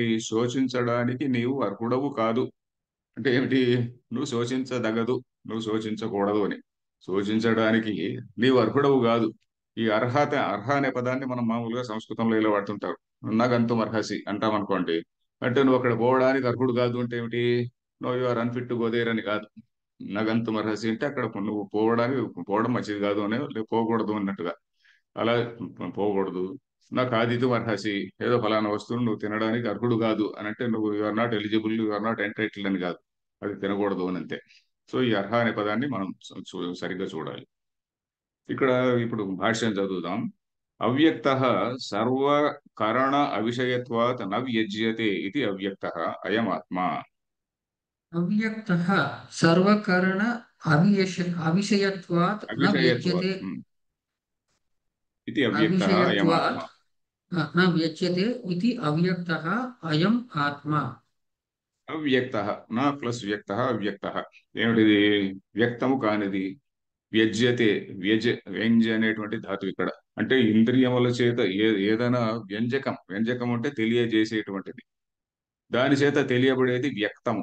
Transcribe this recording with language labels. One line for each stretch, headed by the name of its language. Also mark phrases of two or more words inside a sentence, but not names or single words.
Telugu: శోచించడానికి నీవు అర్హుడవు కాదు. అంటే ఏమిటి? నువ్వు శోచించదగదు, నువ్వు శోచించకూడదు అని. శోచించడానికి నీవు అర్హుడవు కాదు. ఈ అర్హ అనే పదాన్ని మనం మామూలుగా సంస్కృతంలో ఇలా వాడుతుంటారు. నగంతుమర్హసి అంటాం అనుకోండి. అంటే నువ్వు అక్కడ పోవడానికి అర్హుడు కాదు అంటే ఏమిటి?
English: no you are unfit to go there
Telugu: అని కాదు. నగంతుమర్హసి అంటే అక్కడ నువ్వు పోవడం మంచిది కాదు అనే, పోకూడదు అన్నట్టుగా. అలా పోకూడదు. నాకు ఆదితు అర్హసి, ఏదో ఫలానా వస్తువును నువ్వు తినడానికి అర్హుడు కాదు అని అంటే నువ్వు
English: you are not eligible, you are not entitled
Telugu: అని కాదు. అది తినకూడదు అని అంతే. సో ఈ అర్హ అనే పదాన్ని మనం సరిగ్గా చూడాలి. ఇక్కడ ఇప్పుడు భాష్యం చదువుదాం.
Sanskrit: అవ్యక్త సర్వకరణ అవిషయత్వాత్ న వ్యజ్యతే ఇది అవ్యక్త అయమాత్మ. अव्यक्तः सर्वकरण अवियश अविषयत्वात् न అవిషయత్వాత్ व्यज्यते ఇది అవ్యక్త అయమాత్మ. अविषयत्वात् न व्यज्यते इति अव्यक्तः अयम् आत्मा।
Telugu: అవ్యక్త, నా ప్లస్ వ్యక్త అవ్యక్త. ఏమిటిది? వ్యక్తము కానిది. వ్యజ్యతే, వ్యంజ్య అనేటువంటి ధాతు ఇక్కడ. అంటే ఇంద్రియముల చేత ఏదైనా వ్యంజకం, వ్యంజకం అంటే తెలియజేసేటువంటిది, దాని చేత తెలియబడేది వ్యక్తము.